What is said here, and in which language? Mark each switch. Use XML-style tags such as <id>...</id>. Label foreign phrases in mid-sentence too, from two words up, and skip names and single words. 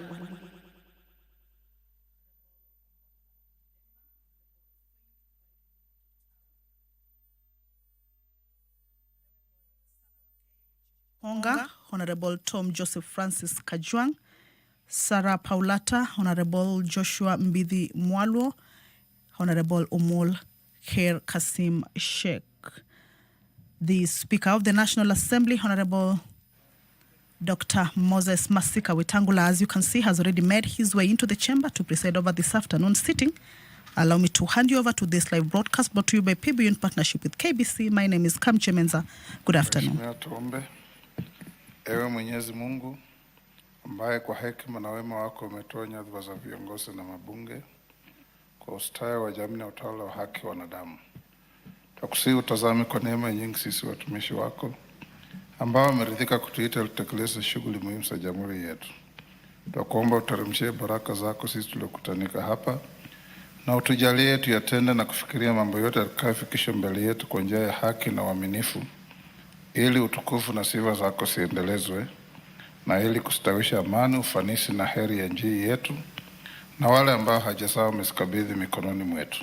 <en>Honga, Honorable Tom Joseph Francis Kajwang, Sarah Paulata, Honorable Joshua Mbidi Mwalwo, Honorable Omol Kher Kasim Sheikh. The Speaker of the National Assembly, Honorable Dr. Moses Masika Wetangula, as you can see, has already made his way into the chamber to preside over this afternoon sitting. Allow me to hand you over to this live broadcast brought to you by PBU in partnership with KBC. My name is Kamche Menza. Good afternoon.</en> <sw>Tuombe. Ewe Mwenyezi Mungu, ambaye kwa hekima na wema wako umetoa nyadhifa za viongozi na mabunge kwa ustawi wa jamii na utawala wa haki wa wanadamu. Tukusihi utazame kwa neema nyingi sisi watumishi wako ambao wameridhika kutuita tutekeleze shughuli muhimu za jamhuri yetu. Tukuomba uteremshie baraka zako sisi tuliokutanika hapa na utujalie tuyatende na kufikiria mambo yote yatakayofikisha mbele yetu kwa njia ya haki na uaminifu, ili utukufu na sifa zako siendelezwe, na ili kustawisha amani, ufanisi na heri ya nchi yetu na wale ambao hajasahau umezikabidhi mikononi mwetu.</sw>